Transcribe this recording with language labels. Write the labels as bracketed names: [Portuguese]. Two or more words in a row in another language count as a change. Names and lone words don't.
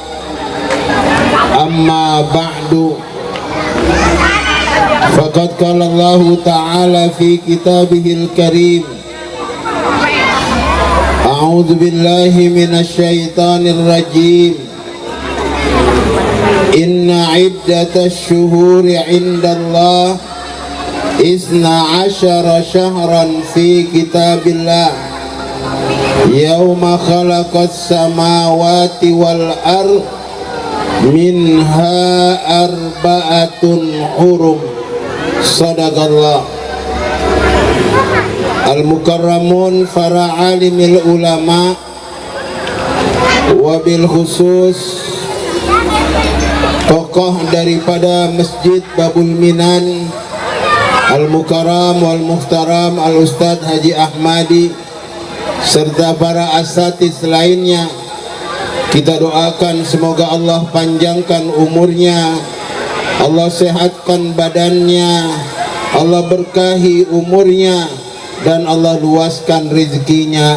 [Arabic] أما بعد فقد قال الله تعالى في كتابه الكريم أعوذ بالله من الشيطان الرجيم. إن عدة الشهور عند الله اثنا عشر شهرا في كتاب الله يوم خلق السماوات والأرض منها أربعة حرم. صدق الله المكرمون [Indonesian] para [Arabic] عالمي العلماء, وبالخصوص [Indonesian] tokoh daripada Masjid Babul Minan, [Arabic] المكرم والمحترم الأستاذ [Indonesian] Haji Ahmadi, serta para asatiz lainnya. Kita doakan semoga Allah panjangkan umurnya, Allah sehatkan badannya, Allah berkahi umurnya, dan Allah luaskan rezekinya.